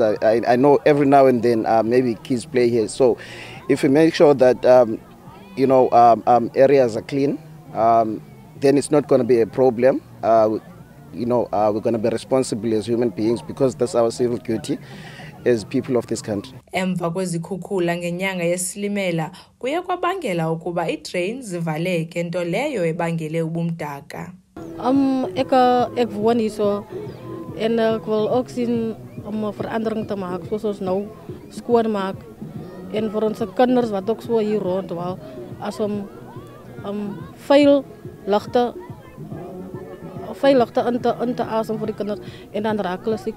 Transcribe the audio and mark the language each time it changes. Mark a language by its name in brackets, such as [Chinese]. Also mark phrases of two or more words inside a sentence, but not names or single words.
[English] I know every now and then maybe kids play here, so if we make sure that areas are clean, then it's not going to be a problem. We're going to be responsible as human beings because that's our civil duty as people of this country. [Xhosa] Emva kwezikhukhula ngenyanga yesilimela kuye kwabangela ukuba idrains zivaleke, nto leyo ebangele ubumdaka. [Afrikaans] Ek woon hierso en ek wil ook sien om 'n verandering te maak soos ons nou skoon maak en vir ons kinders wat ook so hier rondwal as om veel ligte in te asem vir die kinders en dan raak hulle siek.